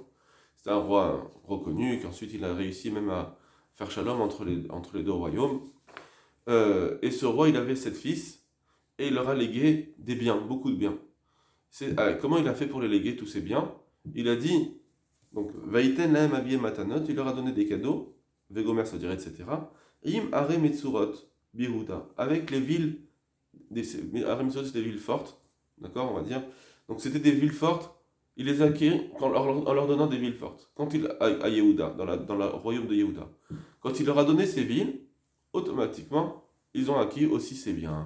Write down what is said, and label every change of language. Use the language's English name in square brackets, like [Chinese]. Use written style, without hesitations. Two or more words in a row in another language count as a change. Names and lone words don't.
[French] C'était un roi reconnu, et qu'ensuite il a réussi même à faire shalom entre les deux royaumes. Et ce roi, il avait 7 fils, et il leur a légué des biens, beaucoup de biens. Comment il a fait pour les léguer tous ces biens? Il a dit, donc, [Hebrew] ויתן להם אביהם מתנות, [French] il leur a donné des cadeaux, Vegomer, ça dirait, etc. [Hebrew] עם ערי מצורות ביהודה, [French] avec les villes, [Hebrew] ערי מצורות, [French] c'était des villes fortes, d'accord, on va dire. Donc, c'était des villes fortes, il les a acquis en leur donnant des villes fortes. À Yehuda, dans le royaume de Yehuda. Quand il leur a donné ces villes, automatiquement, ils ont acquis aussi ces biens.